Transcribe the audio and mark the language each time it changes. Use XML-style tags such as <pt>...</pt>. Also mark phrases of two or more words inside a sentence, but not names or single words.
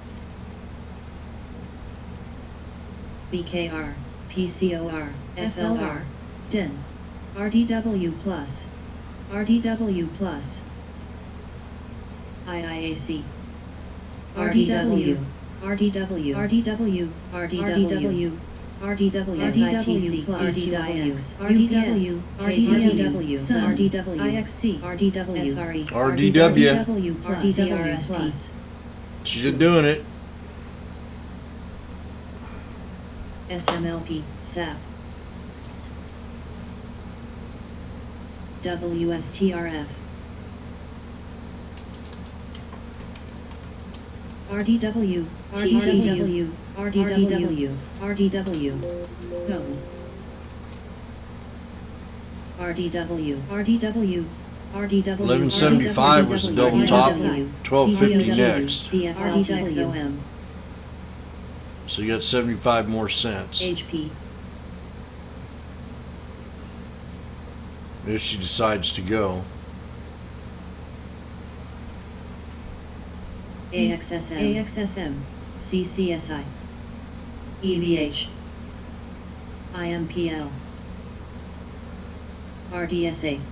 <en>BKR, PCOR, FLR, DIN, RDW Plus, RDW Plus, IIAC, RDW, RDW, RDW, RDW, RDW, RDW, RDIX, RDW, RDW, RDW, IXC, RDW, SRE, RDW. RDW Plus, She's doing it. SMLP, SAP, WSTRF, RDW, RDW, RDW, RDW, Home, RDW, RDW, RDW, 1175 was the double top, 1250 next. RDXOM, So you got 75 more cents. HP, If she decides to go. AXSM, CCSI, EVH, IMPL, RDSA,</en>